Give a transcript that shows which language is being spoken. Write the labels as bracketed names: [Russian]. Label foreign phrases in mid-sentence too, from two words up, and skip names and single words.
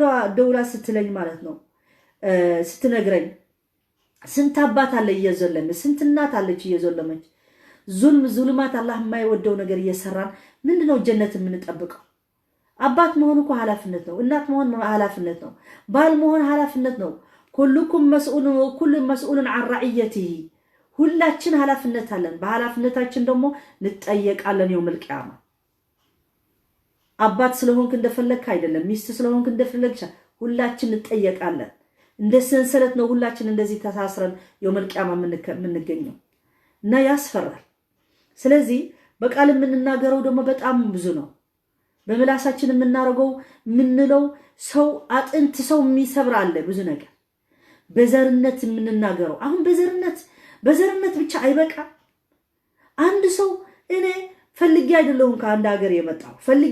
[Amharic] ደውላ ስትለኝ ማለት ነው ስትነግረኝ ስንት አባት አለ እየዘለመ ስንት እናት አለች እየዘለመች ዙልማት አላህ የማይወደው ነገር እየሰራን ምንድነው ጀነት የምንጠብቀው አባት መሆን እኮ ኃላፊነት ነው እናት መሆን ኃላፊነት ነው ባል መሆን ኃላፊነት ነው [Arabic] كلكم مسؤولون وكل مسؤول عن رعيته [Amharic] ሁላችን ኃላፊነት አለን በኃላፊነታችን ደግሞ እንጠየቃለን [Arabic] يوم القيامه [Amharic] አባት ስለሆንክ እንደፈለክ አይደለም ሚስት ስለሆንክ እንደፈለክሽ ሁላችን እንጠየቃለን እንደ ሰንሰለት ነው ሁላችን እንደዚህ ተሳስረን [Arabic] يوم القيامه [Amharic] ምንገኘው እና ያስፈራል ስለዚህ በቃል የምንናገረው ደግሞ በጣም ብዙ ነው በመላሳችን የምናረገው ምንለው ሰው አጥንት ሰው የሚሰብር አለ ብዙ ነገር በዘርነት የምንናገረው አሁን በዘርነት ብቻ አይበቃ አንድ ሰው እኔ ፈልጌ አይደለሁም ከአንድ ሀገር የመጣው ፈልጌ